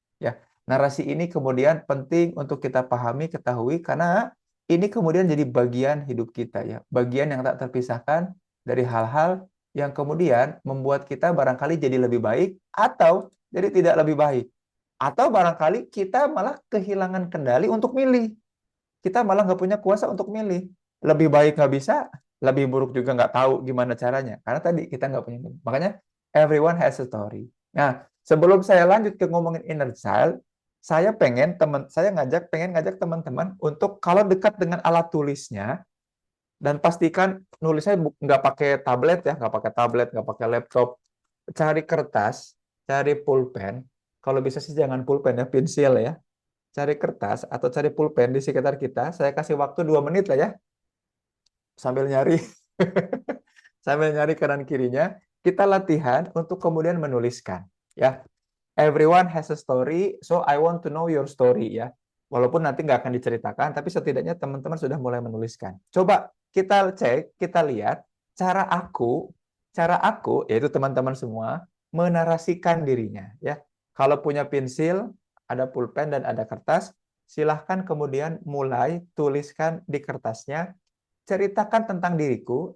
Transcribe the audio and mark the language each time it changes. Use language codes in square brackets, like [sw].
[id] Ya, narasi ini kemudian penting untuk kita pahami, ketahui karena ini kemudian jadi bagian hidup kita ya, bagian yang tak terpisahkan dari hal-hal yang kemudian membuat kita barangkali jadi lebih baik atau jadi tidak lebih baik. Atau barangkali kita malah kehilangan kendali untuk milih. Kita malah nggak punya kuasa untuk milih. Lebih baik nggak bisa, lebih buruk juga nggak tahu gimana caranya. Karena tadi kita nggak punya. Makanya everyone has a story. Nah, sebelum saya lanjut ke ngomongin inner child, pengen ngajak teman-teman untuk kalau dekat dengan alat tulisnya dan pastikan nulisnya nggak pakai tablet ya, nggak pakai laptop, cari kertas, cari pulpen. Kalau bisa sih jangan pulpen ya, pensil ya. Cari kertas atau cari pulpen di sekitar kita. Saya kasih waktu 2 menit lah ya, sambil nyari, sambil nyari kanan kirinya. Kita latihan untuk kemudian menuliskan. [en] Ya, everyone has a story, so I want to know your story ya. [id] Walaupun nanti nggak akan diceritakan, tapi setidaknya teman-teman sudah mulai menuliskan. Coba kita cek, kita lihat cara aku, yaitu teman-teman semua, menarasikan dirinya. Ya, kalau punya pensil, ada pulpen dan ada kertas, silahkan kemudian mulai tuliskan di kertasnya, ceritakan tentang diriku.